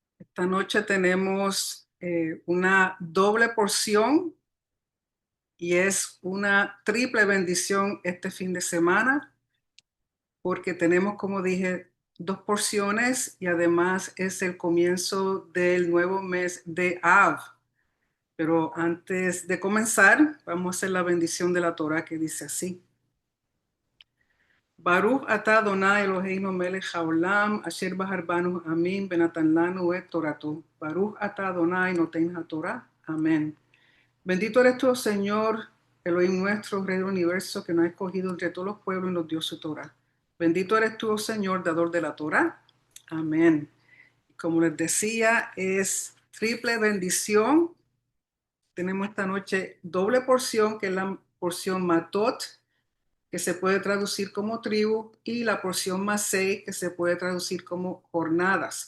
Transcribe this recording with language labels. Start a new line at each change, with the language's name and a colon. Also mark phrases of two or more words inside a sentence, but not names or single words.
Spanish: Esta noche tenemos una doble porción y es una triple bendición este fin de semana porque tenemos, como dije, dos porciones y además es el comienzo del nuevo mes de Av. Pero antes de comenzar, vamos a hacer la bendición de la Torah que dice así.
Hebrew: ברוך אתה אדוני אלוהינו מלך העולם אשר בחר בנו מעמים ונתן לנו את תורתו. ברוך אתה אדוני נותן התורה.
Spanish: Amén. Bendito eres tú, Señor, Elohim nuestro, Rey del universo, que nos ha escogido entre todos los pueblos y nos dio su Torah. Bendito eres tú, Señor, dador de la Torah. Amén. Como les decía, es triple bendición. Tenemos esta noche doble porción, que es la porción Matot, que se puede traducir como tribu, y la porción Masei, que se puede traducir como jornadas.